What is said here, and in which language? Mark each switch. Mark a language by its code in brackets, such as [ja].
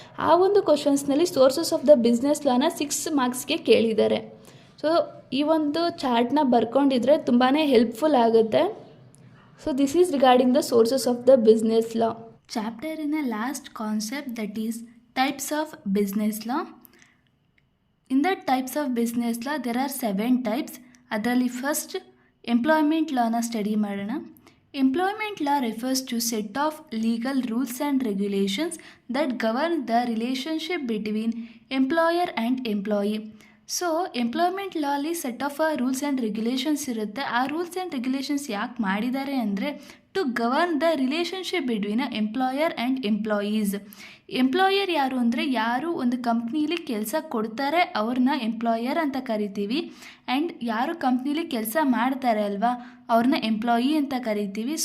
[kn] ಆ ಒಂದು ಕ್ವಶನ್ಸ್ನಲ್ಲಿ sources of the business ಲಾನ 6 ಮಾರ್ಕ್ಸ್ಗೆ ಕೇಳಿದ್ದಾರೆ. ಸೊ ಈ ಒಂದು ಚಾರ್ಟ್ನ ಬರ್ಕೊಂಡಿದ್ರೆ ತುಂಬಾ ಹೆಲ್ಪ್ಫುಲ್ ಆಗುತ್ತೆ. [en] So this is regarding the sources of the business law. ಚಾಪ್ಟರಿನ last concept that is types of business law. In the types of business law there are 7 types. [kn] ಅದರಲ್ಲಿ first employment ಲಾನ study ಮಾಡೋಣ. [en] Employment law refers to set of legal rules and regulations that govern the relationship between employer and employee. [kn] So employment ಲಾ ಅಲ್ಲಿ set of rules and regulations ಇರುತ್ತೆ. ಆ rules and regulations ಯಾಕೆ ಮಾಡಿದ್ದಾರೆ ಅಂದರೆ [en] To govern the relationship between employer and employees. [kn] Employer ಯಾರು ಅಂದರೆ ಯಾರು ಒಂದು ಕಂಪ್ನೀಲಿ ಕೆಲಸ ಕೊಡ್ತಾರೆ ಅವ್ರನ್ನ ಎಂಪ್ಲಾಯರ್ ಅಂತ ಕರಿತೀವಿ, ಆ್ಯಂಡ್ ಯಾರು ಕಂಪ್ನೀಲಿ ಕೆಲಸ ಮಾಡ್ತಾರೆ ಅಲ್ವಾ ಅವ್ರನ್ನ ಎಂಪ್ಲಾಯಿ ಅಂತ ಕರಿತೀವಿ.